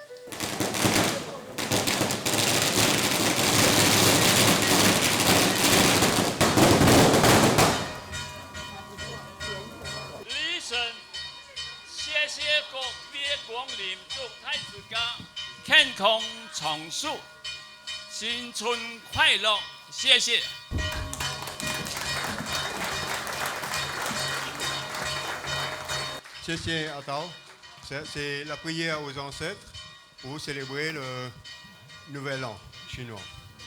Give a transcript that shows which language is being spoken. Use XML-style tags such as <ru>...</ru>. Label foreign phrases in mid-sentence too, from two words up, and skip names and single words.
<zh>李神，谢谢各位光临，祝太子家健康长寿，新春快乐，谢谢。</zh> <fr>C'est attends, c'est la prière aux ancêtres pour célébrer le Nouvel An chinois.</fr>